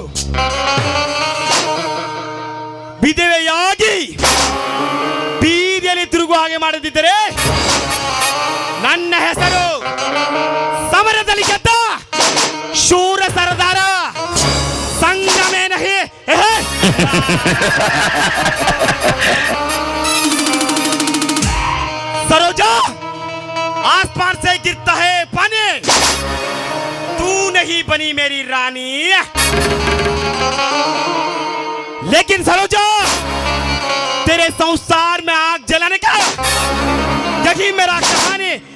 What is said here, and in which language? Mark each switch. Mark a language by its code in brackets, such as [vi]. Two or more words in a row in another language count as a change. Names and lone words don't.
[kn] ವಿಧವೆಯಾಗಿ ಬೀದಿಯಲ್ಲಿ ತಿರುಗುವ ಹಾಗೆ ಮಾಡದಿದ್ದರೆ ನನ್ನ ಹೆಸರು ಸಮರದಲ್ಲಿ ಗೆದ್ದ ಶೂರ ಸರದಾರ ಸಂಗಮೇನ [hi] सरोजा आसमान से गिरता है पानी तू नहीं बनी मेरी रानी लेकिन सरोजा थी मेरा कहानी